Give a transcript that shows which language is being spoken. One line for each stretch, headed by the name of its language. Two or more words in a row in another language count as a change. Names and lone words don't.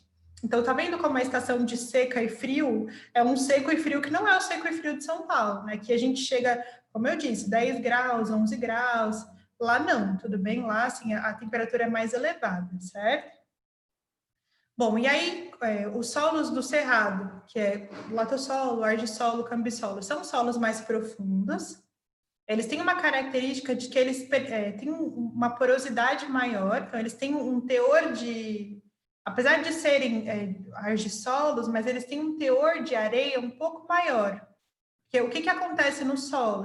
Portuguese: Então, tá vendo como a estação de seca e frio é um seco e frio que não é o seco e frio de São Paulo, né? Que a gente chega, como eu disse, 10 graus, 11 graus. Lá não, tudo bem? Lá, assim, a temperatura é mais elevada, certo? Bom, e aí, os solos do Cerrado, que é latossolo, argissolo, cambissolo, são solos mais profundos. Eles têm uma característica de que eles têm uma porosidade maior, então eles têm um teor de... Apesar de serem argissolos, mas eles têm um teor de areia um pouco maior. Porque o que acontece nos solos?